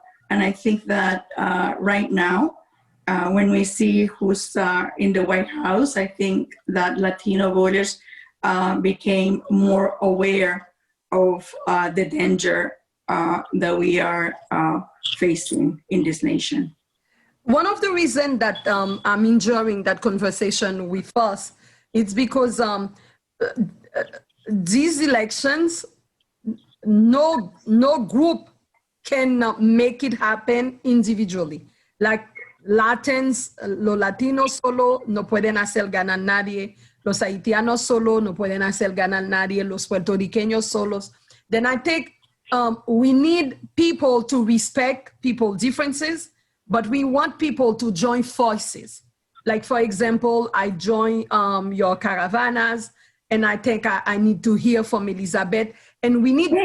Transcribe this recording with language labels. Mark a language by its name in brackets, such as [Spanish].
[English] and I think that right now, when we see who's in the White House, I think that Latino voters became more aware of the danger that we are facing in this nation. One of the reasons that I'm enjoying that conversation with us, it's because these elections, no group can make it happen individually. Like Latins, [Spanish] los latinos solo no pueden hacer ganar nadie, los haitianos solo no pueden hacer ganar nadie, los puertorriqueños solos. [English] Then I think we need people to respect people's differences, but we want people to join forces. Like, for example, I join your caravanas, and I think I need to hear from Elizabeth, and we need...